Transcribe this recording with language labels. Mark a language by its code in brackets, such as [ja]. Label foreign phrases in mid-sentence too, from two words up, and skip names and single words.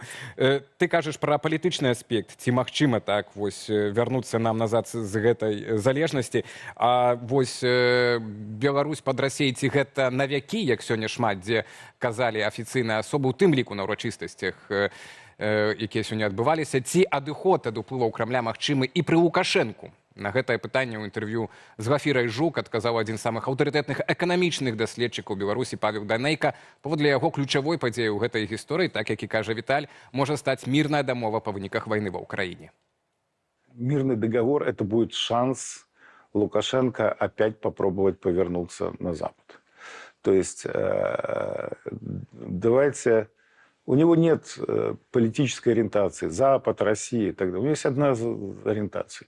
[be] Ты кажаш пра палітычны аспект, ці магчыма так вось вярнуцца нам назад з гэтай залежнасці, а вось Беларусь пад Расіяй, ці гэта навякі, як сёння шмат, дзе казалі афіцыйныя асобы, у тым ліку на ўрачыстасцях, якія сёння адбываліся, ці адыход ад уплываў Крамля магчымы і пры Лукашэнку? На гэтае пытанне ў інтэрв'ю з Гафірай Жук адказаў адзін з самых аўтарытэтных эканамічных даследчыкаў Беларусі Павел Данейка. Паводле яго ключавой падзеі ў гэтай гісторыі, так як і кажа Віталь, можа стаць мірная дамова па выніках вайны ва Ўкраіне. [ru] Мирный договор – это будет шанс Лукашенко опять попробовать повернуться на Запад. То есть давайте... У него нет политической ориентации. Запад, Россия и так далее. У него есть одна ориентация.